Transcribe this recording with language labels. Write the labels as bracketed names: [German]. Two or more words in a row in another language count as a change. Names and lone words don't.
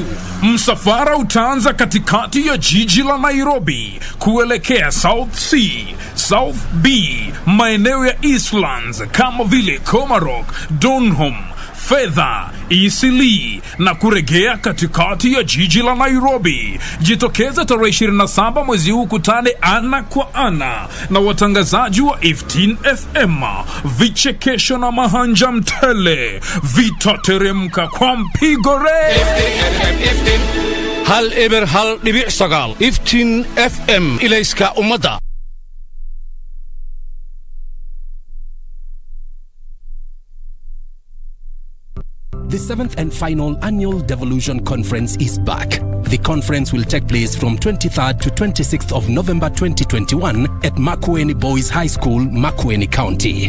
[Swahili] Msafara utaanza katikati ya jiji la Nairobi kuelekea South C, South B, maeneo ya Eastlands kama vile Komarok, Donholm, Fedha, Isili na kuregea katikati ya jiji la Nairobi. Jitokeza tarehe 27 mwezi huu, kutane ana kwa ana na watangazaji wa Iftin FM. Vichekesho na mahanja mtele vitateremka kwa mpigo re. [Somali] Iftin hal eber hal dibi' sagal. Iftin FM ilayska umada. [English] The 7th and final annual Devolution Conference is back. The conference will take place from 23rd to 26th of November 2021 at Makueni Boys High School, Makueni County.